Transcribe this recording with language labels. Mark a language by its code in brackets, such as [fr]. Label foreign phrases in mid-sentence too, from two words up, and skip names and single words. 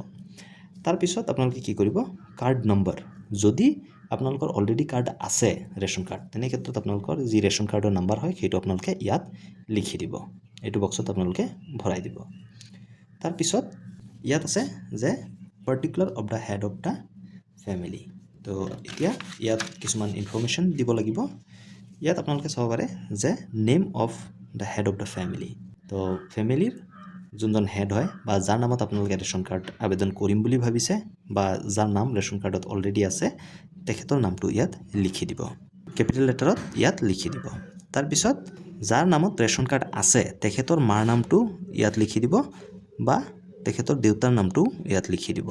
[as] তাৰপিছত আপোনালোকে কি কৰিব, [en] card number, [as] যদি আপোনালোকৰ [en] already card [as] আছে [en] ration card, [as] তেনে ক্ষেত্ৰত আপোনালোকৰ যি [en] ration cardৰ number [as] হয় সেইটো আপোনালোকে ইয়াত লিখি দিব, এইটো বক্সত আপোনালোকে ভৰাই দিব। তাৰপিছত ইয়াত আছে যে [en] particular of the head of the family. [as] তো এতিয়া ইয়াত কিছুমান ইনফৰ্মেশ্যন দিব লাগিব। ইয়াত আপোনালোকে চাব পাৰে যে [en] name of the head of the family. [as] তো ফেমিলিৰ যোনজন হেড হয় বা যাৰ নামত আপোনালোকে [en] ration card [as] আবেদন কৰিম বুলি ভাবিছে বা যাৰ নাম [en] ration cardত already [as] আছে তেখেতৰ নামটো ইয়াত লিখি দিব, [en] capital letterত [as] ইয়াত লিখি দিব। তাৰপিছত যাৰ নামত [en] ration card [as] আছে তেখেতৰ মাৰ নামটো ইয়াত লিখি দিব বা তেখেতৰ দেউতাৰ নামটো ইয়াত লিখি দিব।